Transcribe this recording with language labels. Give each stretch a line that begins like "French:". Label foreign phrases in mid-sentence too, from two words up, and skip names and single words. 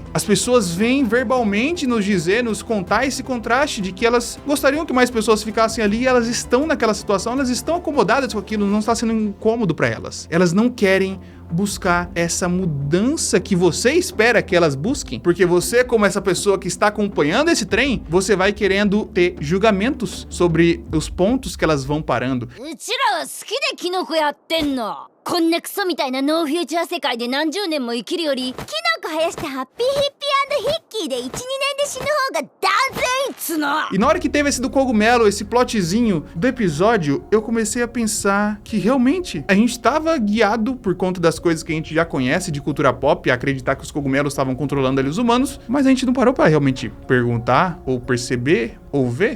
Portuguese: As pessoas vêm verbalmente nos dizer, nos contar esse contraste de que elas gostariam que mais pessoas ficassem ali, e elas estão naquela situação, elas estão acomodadas com aquilo, não está sendo incômodo para elas. Elas não querem buscar essa mudança que você espera que elas busquem, porque você, como essa pessoa que está acompanhando esse trem, você vai querendo ter julgamentos sobre os pontos que elas vão parando.
Japanese: こんなクソみたいなノーフューチャー世界で何十年も生きるよりキノコ生やしてハッピーヒッピー&ヒッキーで 1,2 年で死ぬ方が断然いいっつの.
Portuguese: E na hora que teve esse do cogumelo, esse plotzinho do episódio, eu comecei a pensar que realmente a gente estava guiado por conta das coisas que a gente já conhece de cultura pop, a acreditar que os cogumelos estavam controlando ali os humanos, mas a gente não parou para realmente perguntar ou perceber ou ver.